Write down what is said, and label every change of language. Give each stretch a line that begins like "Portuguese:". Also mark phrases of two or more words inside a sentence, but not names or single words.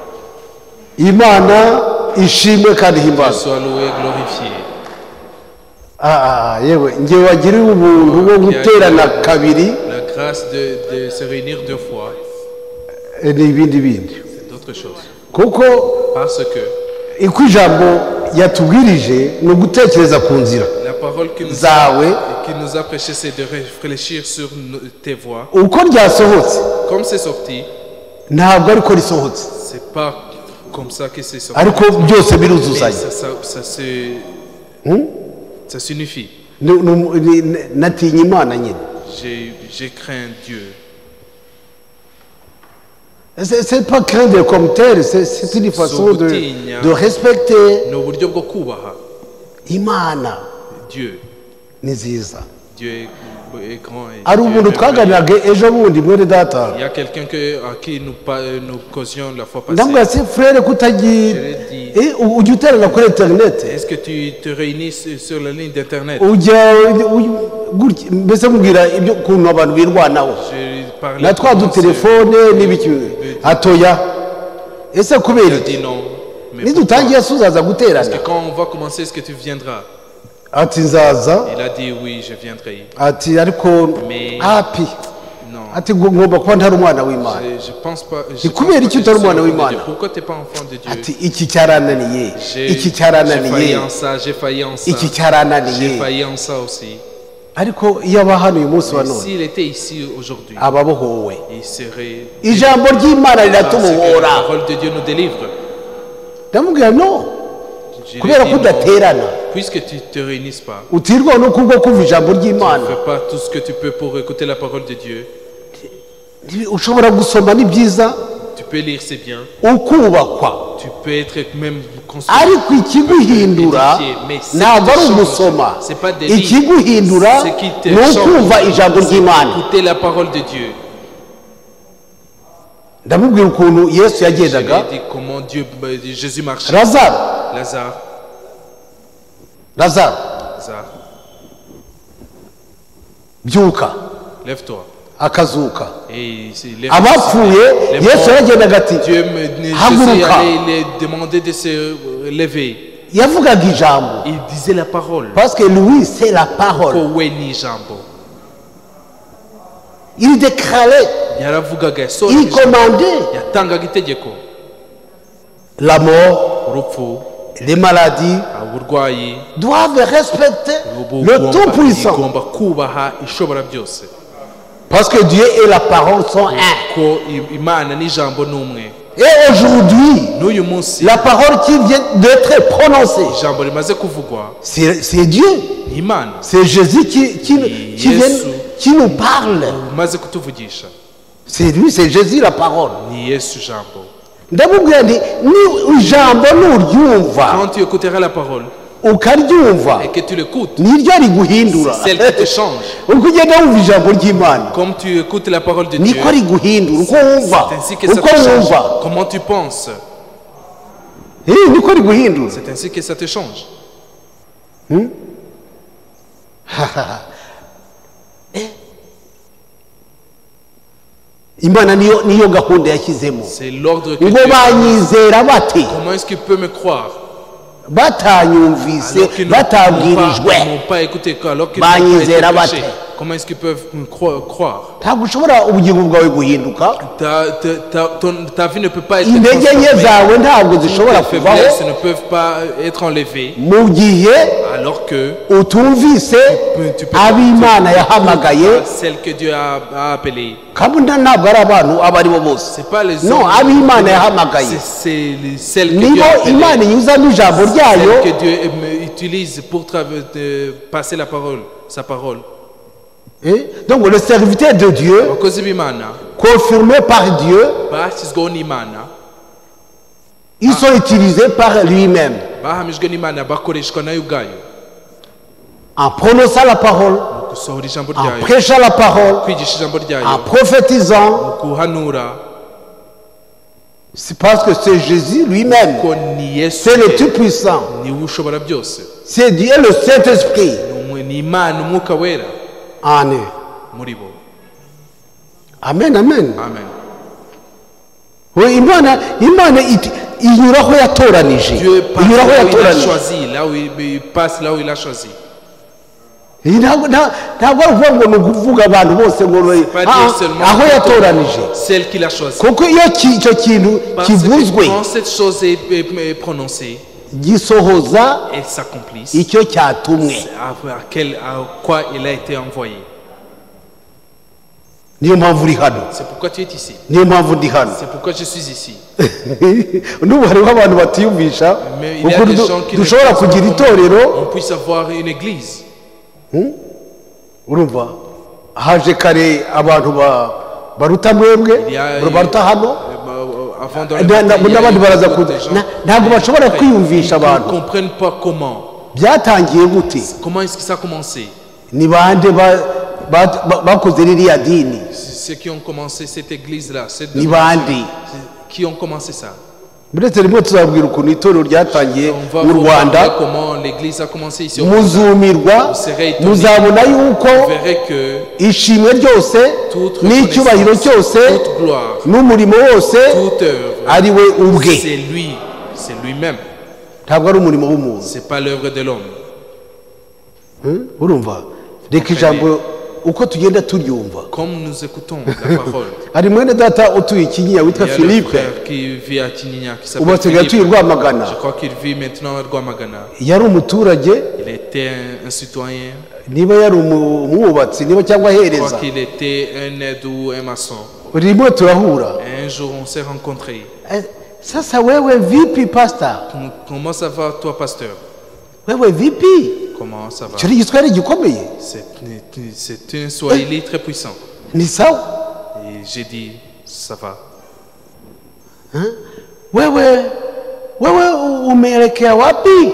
Kinyarwanda: Imana ishimwe kandi himbazwe.
French: Sois loué et glorifié.
Kinyarwanda: yewe ngewe wagiriwe ubuntu bwo guterana kabiri
French: la grâce de se réunir 2 fois.
Kinyarwanda: n'ibindi bindi
French: C'est d'autres choses.
Kinyarwanda: kuko
French: Parce que
Kinyarwanda: iko ijambo yatubwirije ni ugutekereza ku nzira
French: la parole qui nous a prêché, c'est de réfléchir sur tes voies.
Kinyarwanda: uko ryasohotse
French: Comme c'est sorti,
Kinyarwanda: ntabwo ariko risohotse
French: c'est pas comme ça que c'est sorti.
Kinyarwanda: ariko byose
French: Mais
Kinyarwanda: biruzuzanya
French: ça s'unifie.
Kinyarwanda: natinye imana nyine
French: J'ai craint Dieu. c'est pas craindre comme tel, c'est une façon de respecter
Kinyarwanda: ni uburyo bwo kubaha imana
French: Dieu.
Kinyarwanda: ni nziza
French: Dieu est grand. Et
Kinyarwanda: ari
French: Dieu
Kinyarwanda: umuntu
French: est
Kinyarwanda: twaganiraga ejo bundi mwene data
French: il y a quelqu'un à qui nous causions la fois passée.
Kinyarwanda: ndamubwira
French: se frere
Kinyarwanda: kutagira ujya uterana kuri interineti
French: Est-ce que tu te réunis sur la ligne d'internet?
Kinyarwanda: ujya mbese mubwira ibyo ukuntu abantu birwanaho
French: Je parlais
Kinyarwanda: na twa dutelefone n'ibiki hatoya ese kubera
French: Il a
Kinyarwanda: iki
French: dit non. Mais
Kinyarwanda: nidutangiye se uzaza
French: parce
Kinyarwanda: guterana
French: que quand on va commencer, est-ce que tu viendras?
Kinyarwanda: ati nzaza
French: Il a dit oui, je viendrai.
Kinyarwanda: ati ariko
French: Mais-
Kinyarwanda: hapi
French: Non.
Kinyarwanda: ati ngomba kuba ntari umwana w'imana
French: Je pense pas. Je
Kinyarwanda: Ni
French: pense
Kinyarwanda: kubera
French: pas
Kinyarwanda: iki
French: que je
Kinyarwanda: utari
French: suis
Kinyarwanda: umwana
French: enfant de
Kinyarwanda: w'Imana?
French: Dieu. Pourquoi tu n'es pas enfant de Dieu?
Kinyarwanda: ati iki cyarananiye
French: J'ai
Kinyarwanda: iki
French: failli
Kinyarwanda: cyarananiye
French: en ça, j'ai failli en ça.
Kinyarwanda: iki
French: J'ai
Kinyarwanda: cyarananiye
French: failli en ça aussi.
Kinyarwanda: ariko iyo aba hano uyu munsi wa
French: Mais
Kinyarwanda: none
French: s'il était ici aujourd'hui,
Kinyarwanda: aba abohowe
French: il serait.
Kinyarwanda: ijambo ry'imana
French: Parce que la
Kinyarwanda: riratubohora
French: parole de Dieu nous délivre.
Kinyarwanda: ndamubwira no
French: Je lui
Kinyarwanda: kubera
French: ai
Kinyarwanda: ko
French: dit non.
Kinyarwanda: udaterana
French: Puisque tu ne te réunisses pas,
Kinyarwanda: utirwa no kubwo kumva ijambo
French: tu ne
Kinyarwanda: ry'imana
French: fais pas tout ce que tu peux pour écouter la parole de Dieu.
Kinyarwanda: ushobora gusoma ni byiza
French: Tu peux lire, c'est bien.
Kinyarwanda: ukubakwa
French: Tu peux être même construit.
Kinyarwanda: ariko ikiguhindura ntabwo ari ugusoma ikiguhindura ni ukumva ijambo ry'imana
French: Écouter la parole de Dieu.
Kinyarwanda: ndamubwira ukuntu yesu
French: Je lui
Kinyarwanda: yagendaga
French: ai dit comment Jésus marchait.
Kinyarwanda: lazaro
French: Lazare,
Kinyarwanda: lazaro
French: Lazare,
Kinyarwanda: byuka
French: lève-toi.
Kinyarwanda: akazuka
French: Et il est
Kinyarwanda: abapfuye
French: Les
Kinyarwanda: yesu
French: morts,
Kinyarwanda: yaragendaga ati
French: Jésus
Kinyarwanda: haguruka
French: allait les demander de se lever.
Kinyarwanda: yavugaga ijambo
French: Il disait la parole. parce que lui c'est la parole
Kinyarwanda: Kowe ni jambo.
French: il déclarait
Kinyarwanda: Yaravugaga
French: il
Kinyarwanda: yasohoje.
French: commandait
Kinyarwanda: Yatangaga itegeko.
French: la mort
Kinyarwanda: Urupfu,
French: les maladies
Kinyarwanda: uburwayi,
French: doivent respecter le Tout-Puissant
Kinyarwanda: igomba kubaha ishobora byose.
French: parce que Dieu et la parole sont un.
Kinyarwanda: Ko Imana n'ijambo n'umwe.
French: Et aujourd'hui,
Kinyarwanda: N'uyu munsi
French: la parole qui vient d'être prononcée,
Kinyarwanda: ijambo rimaze kuvugwa
French: c'est Dieu.
Kinyarwanda: ni Imana.
French: C'est Jésus qui nous parle.
Kinyarwanda: Umaze kutuvugisha
French: C'est lui, c'est Jésus la parole.
Kinyarwanda: ni Yesu jambo. ndamubwira nti ni ijambo nuryumva
French: Quand tu écouteras la parole
Kinyarwanda: ukaryumva
French: et que tu l'écoutes,
Kinyarwanda: niryo riguhindura
French: c'est celle qui te change.
Kinyarwanda: uko ugenda wumva ijambo ry'imana
French: Comme tu écoutes la parole de Dieu,
Kinyarwanda: niko riguhindura uko wumva
French: c'est ainsi que ça
Kinyarwanda: uko
French: te change.
Kinyarwanda: wumva
French: Comment tu penses,
Kinyarwanda: niko riguhindura
French: c'est ainsi que ça te change.
Kinyarwanda: imana niyo gahunda yashyizemo
French: C'est l'ordre que
Kinyarwanda: ngo
French: Dieu.
Kinyarwanda: banyizera bate
French: Comment est-ce qu'il peut me croire
Kinyarwanda: batanyumvise
French: alors qu'ils
Kinyarwanda: batabwirijwe
French: n'ont pas écouté, alors qu'ils n'ont pas
Kinyarwanda: banyizera
French: été
Kinyarwanda: bate
French: prêchés? Comment est-ce qu'ils peuvent me croire?
Kinyarwanda: ntabwo ushobora ubugingo bwawe guhinduka
French: Ta vie ne peut pas être
Kinyarwanda: intege nke
French: transformée.
Kinyarwanda: zawe ntabwo zishobora
French: Tes
Kinyarwanda: kuvaho
French: faiblesses ne peuvent pas être enlevées
Kinyarwanda: mu gihe
French: alors que
Kinyarwanda: utumvise
French: tu peux
Kinyarwanda: ab'imana yahamagaye
French: celle que Dieu a appelée.
Kinyarwanda: kandi ntabwo ari abantu abo ari bo bose
French: C'est pas les
Kinyarwanda: no
French: hommes.
Kinyarwanda: ab'imana yahamagaye
French: C'est celle que
Kinyarwanda: nibo
French: Dieu a appelée.
Kinyarwanda: imana inyuzamo ijambo ryayo
French: Celle que Dieu utilise pour passer la parole, sa parole. donc le serviteur de Dieu
Kinyarwanda: Abakozi b'Imana
French: confirmé par Dieu
Kinyarwanda: bashyizweho n'Imana,
French: ils sont utilisés par lui-même
Kinyarwanda: bahamijwe n'Imana, bakoreshwa nayo ubwayo
French: en prononçant la parole,
Kinyarwanda: mu gusohora ijambo
French: en
Kinyarwanda: ryayo,
French: prêchant la parole,
Kinyarwanda: kwigisha ijambo ryayo,
French: en prophétisant.
Kinyarwanda: mu guhanura.
French: C'est parce que c'est Jésus lui-même,
Kinyarwanda: Ko ni Yesu
French: c'est le Tout-Puissant,
Kinyarwanda: niwe ushobora byose.
French: c'est Dieu le Saint-Esprit
Kinyarwanda: Ni Imana, umwuka wera
French: en eux.
Kinyarwanda: muri bo.
French: Amen, amen. Amen.
Kinyarwanda: Oui, imana inyuraho yatoranije
French: Dieu passe
Kinyarwanda: inyuraho
French: là où il a
Kinyarwanda: yatoranije
French: choisi, là où il passe, là où il a choisi.
Kinyarwanda: ntabwo ari ukuvuga ngo ni ukuvuga abantu bose ngo aho yatoranije
French: celle qu'il a choisie.
Kinyarwanda: kuko iyo icyo kintu kivuzwe
French: Quand cette chose est prononcée,
Kinyarwanda: gisohoza
French: elle s'accomplisse.
Kinyarwanda: icyo cyatumwe.
French: À quoi il a été envoyé.
Kinyarwanda: niyo mpamvu uri hano.
French: C'est pourquoi tu es ici.
Kinyarwanda: niyo mpamvu ndi hano.
French: C'est pourquoi je suis ici.
Kinyarwanda: n'ubu hariho abantu batiyumvisha ukuntu dushobora kugira itorero.
French: On puisse avoir une église.
Kinyarwanda: urumva haje kare abantu baruta mwebwe baruta hano n'abandi baraza kuza ntabwo bashobora kwiyumvisha abantu byatangiye gute.
French: Comment est-ce que ça a commencé?
Kinyarwanda: ni bande bakoze ririya dini.
French: Ceux qui ont commencé cette église-là,
Kinyarwanda: ni bande
French: qui ont commencé ça.
Kinyarwanda: ndetse rimwe tuzabwira ukuntu itorero ryatangiye mu Rwanda. muzumirwa muzabona yuko ishimwe ryose n'icyubahiro cyose n'umurimo wose ari we ubwe.
French: C'est lui-même.
Kinyarwanda: ntabwo ari umurimo w'umuntu.
French: C'est pas l'œuvre de l'homme.
Kinyarwanda: urumva reka ijambo uko tugenda turyumva.
French: Comme nous écoutons la parole.
Kinyarwanda: hari mwene data utuye Kinyinya witwa Philippe. ubu asigaye atuye Rwamagana.
French: Je crois qu'il vit maintenant à Rwamagana.
Kinyarwanda: yari umuturage.
French: Il était un citoyen.
Kinyarwanda: niba yari umwubatsi niba cyangwa ahereza.
French: Je crois qu'il était un aide ou un maçon.
Kinyarwanda: rimwe turahura.
French: Un jour on s'est rencontrés.
Swahili: sasa wewe vipi pastor?
French: Comment ça va toi pasteur?
Swahili: wewe vipi?
French: Comment ça va?
Kinyarwanda: icyo ni igiswahili gikomeye.
French: C'est un swahili très puissant.
Swahili: ni sawa.
French: Et j'ai dit ça va.
Swahili: wewe umeelekea wapi?